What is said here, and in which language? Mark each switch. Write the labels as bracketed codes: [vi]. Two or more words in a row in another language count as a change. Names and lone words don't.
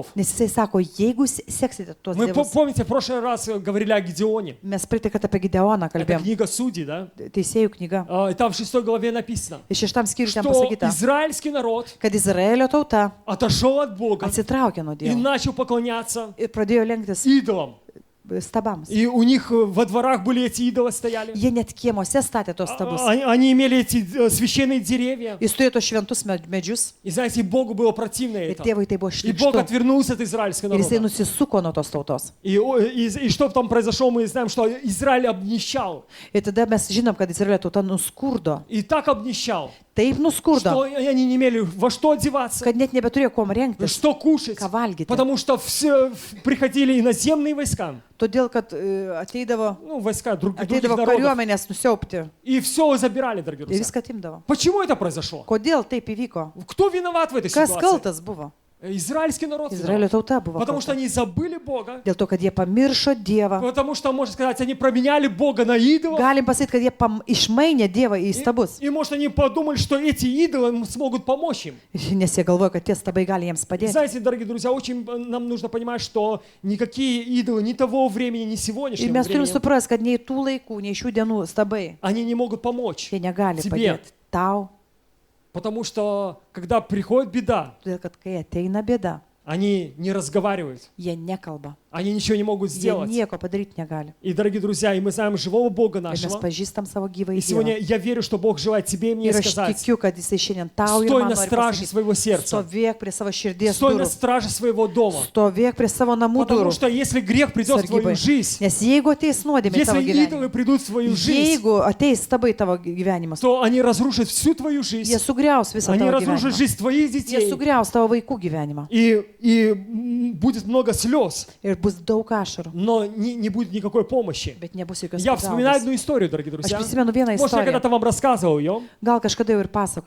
[lt] Nes jisai sako, jeigu seksite tuos [ru] Мы [lt] dievus. [ru] помните, в прошлый раз говорили о Гедеоне. [lt] Mes praeitą kartą apie Gideoną [ru] Это [lt] kalbėjom. [ru] книга Судей, да? [lt] Teisėjų knyga. [ru] И там в 6 главе написано, [lt] Ir 6 skyriui ten [ru] что [lt] pasakyta, [ru] израильский народ [lt] kad Izraelio tauta [ru] отошел от Бога [lt] atsitraukė nuo [ru] и [lt] Dievo [ru] начал поклоняться [lt] ir pradėjo lenktis [ru] идолам. [lt] stabams. [ru] И у них во дворах были эти идолы стояли. [lt] Jie net kiemuose statė tos stabus. [ru] Они имели эти священные деревья. [lt] Jis turėjo tos šventus medžius [ru] И знаете, Богу было противно [lt] ir [ru] это. [lt] tėvui tai buvo [ru] И Бог [lt] šlikštu. [ru] отвернулся от израильского [lt] Ir jisai [ru] народа. [lt] nusisuko nuo tos tautos. [ru] И что там произошло, мы знаем, что Израиль обнищал. [lt] Ir tada mes žinom, kad Izraelio tauta nuskurdo. [ru] И так обнищал, [lt] Taip [ru] что [lt] nuskurdo, [ru] они не имели во что одеваться, [lt] kad net nebeturėjo kuom rengtis, [ru] что кушать. [lt] ką valgyti. [ru] Потому что все приходили иноземные войска, [lt] Todėl, kad ateidavo [ru] войска других народов, [lt] kariuomenės nusiaupti [ru] и все забирали, дорогие [lt] ir [ru] друзья. [lt] viską atimdavo. [ru] Почему это произошло? [lt] Kodėl taip įvyko? [ru] Кто виноват в этой [lt] Kas [ru] ситуации? [lt] kaltas buvo? [ru] Израильский народ [lt] Izraelio [ru] виноват. [lt] tauta buvo. [ru] Потому что [lt] kalta. [ru] они забыли Бога. [lt] Dėl to, kad jie pamiršo Dievą. [ru] Потому что, можно сказать, они променяли Бога на идолов. [lt] Galim pasakyti, kad jie išmainė Dievą į stabus. [ru] И, может, они подумали, что эти идолы смогут помочь им. [lt] Nes jie galvoja, kad tie stabai gali jiems padėti. [ru] Знаете, дорогие друзья, очень нам нужно понимать, что никакие идолы ни того времени, ни [lt] Ir [ru] сегодняшнего [lt] mes turim [ru] времени, [lt] suprasti, kad nei tų laikų, nei šių dienų stabai, [ru] они не могут помочь [lt] jie negali [ru] тебе. [lt] padėti tau. [ru] Потому что, когда приходит беда, [lt] Todėl, kad kai ateina bėda, [ru] они не разговаривают, [lt] jie nekalba. [ru] они ничего не могут [lt] Jie [ru] сделать. [lt] nieko padaryti negali. [ru] И, дорогие друзья, и мы знаем живого Бога [lt] Ir mes [ru] нашего. [lt] pažįstam savo gyvą [ru] И сегодня [lt] Dievą. [ru] я верю, что Бог желает тебе и мне [lt] Ir aš [ru] сказать: [lt] tikiu, kad jisai šiandien tau ir [ru] стой [lt] man [ru] на [lt] nori [ru] страже [lt] pasakyti, [ru] своего сердца, [lt] stovėk prie savo širdies [ru] стой на [lt] durų, [ru] страже своего дома. [lt] stovėk prie savo namų [ru] Потому [lt] durų. [ru] что если грех придет в твою [lt] Sargybai. [ru] жизнь, [lt] Nes jeigu ateis nuodėmė į tavo [ru] если идолы [lt] gyvenimą, [ru] придут в твою жизнь, [lt] jeigu ateis stabai tavo gyvenimas, [ru] то они разрушат всю твою [lt] jie [ru] жизнь. [lt] sugriaus visą [ru] Они [lt] tavo [ru] разрушат [lt] gyvenimą. [ru] жизнь твоих [lt] Jie [ru] детей. [lt] sugriaus tavo vaikų gyvenimą. [ru] И будет много слез, [lt] Ir bus daug ašarų, [ru] но не будет никакой помощи. [lt] bet nebus jokios [ru] Я вспоминаю [lt] pagalbos. [ru] одну историю, дорогие [lt] Aš [ru] друзья. [lt] prisimenu vieną [ru] Может, я [lt] istoriją. [ru] когда-то вам рассказывал ее. [lt] Gal kažkada jau ir pasakojau.